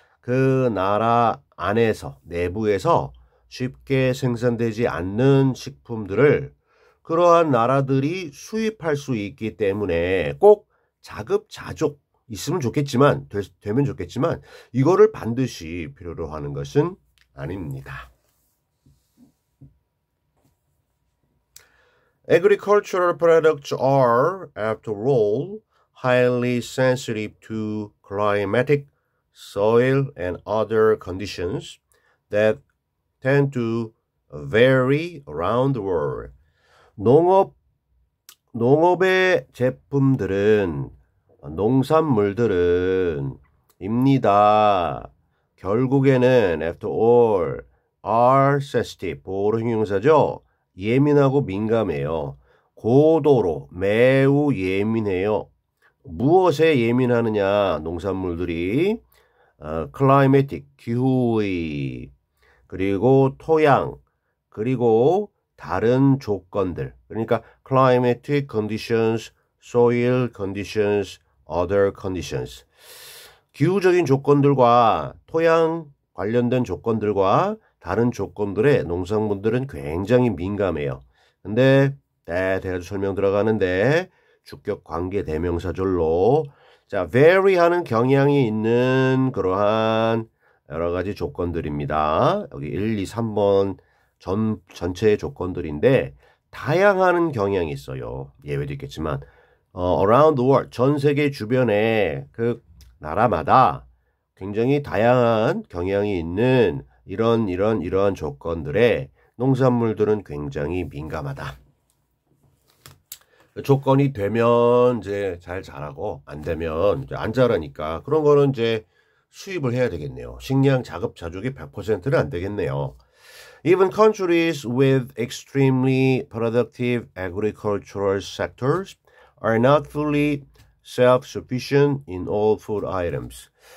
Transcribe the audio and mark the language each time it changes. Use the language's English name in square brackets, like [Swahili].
[Korean] 그 나라 안에서, 내부에서 쉽게 생산되지 않는 식품들을 그러한 나라들이 수입할 수 있기 때문에 꼭 자급자족 있으면 좋겠지만 되면 좋겠지만 이거를 반드시 필요로 하는 것은 아닙니다. [English] Agricultural products are, after all, highly sensitive to climatic, soil, and other conditions that tend to vary around the world. [Korean] 농업의 제품들은, 농산물들은 입니다. 결국에는 [English] after all are sensitive. [Korean] 보호로 형용사죠. 예민하고 민감해요. 고도로 매우 예민해요. 무엇에 예민하느냐? 농산물들이 climatic 기후의 그리고 토양 그리고 다른 조건들. 그러니까 [English] climatic conditions, soil conditions, other conditions. [Korean] 기후적인 조건들과 토양 관련된 조건들과 다른 조건들에 농산물들은 굉장히 민감해요. 근데 대략 설명 들어가는데 주격 관계 대명사절로 자, vary 하는 경향이 있는 그러한 여러 가지 조건들입니다. 여기 1, 2, 3번 전체의 조건들인데 다양한 경향이 있어요. 예외도 있겠지만 [English] around the world, [Korean] 전 세계 주변에 그 나라마다 굉장히 다양한 경향이 있는 이러한 조건들에 농산물들은 굉장히 민감하다. 조건이 되면 이제 잘 자라고 안 되면 이제 안 자라니까 그런 거는 이제 수입을 해야 되겠네요. 식량 자급자족이 100%는 안 되겠네요. [English] Even countries with extremely productive agricultural sectors are not fully self-sufficient in all food items.